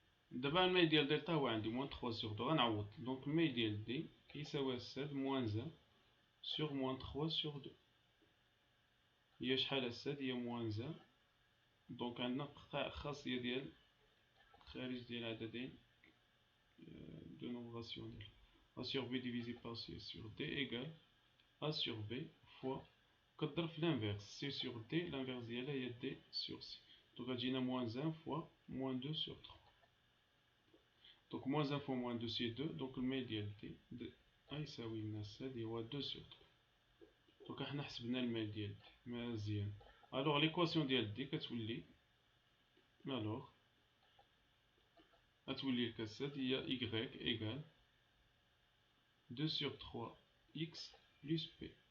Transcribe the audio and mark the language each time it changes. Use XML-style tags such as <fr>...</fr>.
<ar>دابا الميل ديال دلتا هو عندي موان 3 سور 2 غنعوض. دونك الميل ديال دي كيساوي السد موان 1 سور موان 3 سور 2 هي شحال السد؟ هي موان 1. دونك عندنا خاصية ديال خارج ديال العددين</ar> <fr>de nombres rationnels. A sur b divisé par c sur d égale a sur b fois</fr> <ar>كتضرب في</ar> <fr>l'inverse c sur d l'inverse</fr> <ar>ديالها هي</ar> <fr>d sur c. donc</fr> <ar>غتجينا</ar> <fr>moins 1 fois moins 2 sur 3. donc moins 1 fois moins 2 c'est 2.</fr> <ar>donc الميل ديال d يساوي لنا الساد هو 2 sur 3. donc حنا حسبنا الميل ديال d مزيان.</ar> <fr>alors l'équation</fr> <ar>ديال d كتولي</ar> <fr>alors</fr> <ar>غتولي الكاسات هي</ar> <fr>y égale 2 sur 3x plus p.</fr>